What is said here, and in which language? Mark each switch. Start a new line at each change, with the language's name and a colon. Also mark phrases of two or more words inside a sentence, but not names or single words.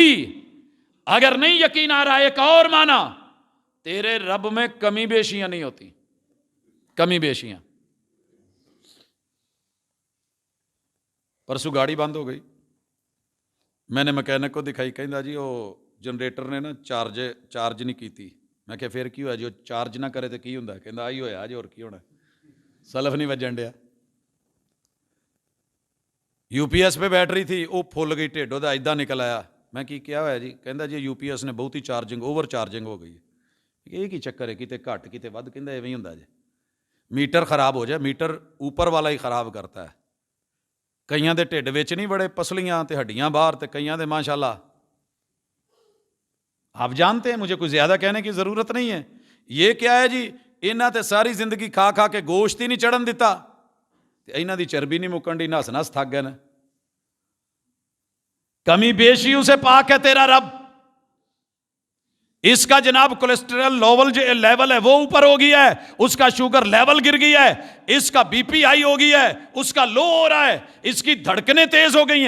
Urdu: اگر نہیں یقین آ رہا ایک اور معنی, تیرے رب میں کمی بیشیاں نہیں ہوتی, کمی بیشیاں. پرسوں گاڑی بند ہو گئی, میں نے مکینک کو دکھائی,
Punjabi: کہندا جی وہ جنریٹر نے نا چارج نہیں کیتی. میں کہ پھر کی ہوا جو چارج نہ کرے تو کی ہوندا, کہندا آئی ہویا جی, اور کی ہونا, سلف نہیں وجن ڈیا.
Urdu: یو پی ایس پہ بیٹری تھی, وہ پھل گئی,
Punjabi: ٹھڈوں دا ایدا نکل آیا.
Urdu: میں کیا ہوا جی, کہندا جی یو پی ایس نے بہت ہی
English: charging overcharging
Urdu: ہو گئی ہے.
Punjabi: یہ کی چکر ہے, کتے گھٹ کتے ود, کہندا ایویں ہی ہوندا جی.
Urdu: میٹر خراب ہو جائے, میٹر اوپر والا ہی خراب کرتا ہے.
Punjabi: کئیاں دے ٹھڈ وچ نہیں بڑے پسلیاں تے ہڈیاں باہر, تے کئیاں دے ماشاءاللہ.
Urdu: آپ جانتے ہیں, مجھے کوئی زیادہ کہنے کی ضرورت نہیں ہے. یہ کیا ہے جی,
Punjabi: انہاں تے ساری زندگی کھا کھا کے گوشت ہی نہیں چڑھن دیتا. ਇਹਨਾਂ ਦੀ ਚਰਬੀ ਨਹੀਂ ਮੁਕਣ ਦੀ, ਨਸ ਨਸ ਥੱਕ ਗਏ ਨੇ।
Urdu: کمی بیشیوں سے پاک ہے تیرا رب. اس کا جناب
English: cholesterol level
Urdu: ہے وہ اوپر ہو گیا ہے، اس کا
English: sugar level
Urdu: گر گیا ہے، اس کا
English: BP high
Urdu: ہو گیا ہے، اس کا لو ہو رہا ہے، اس کی دھڑکنیں تیز ہو گئی ہیں.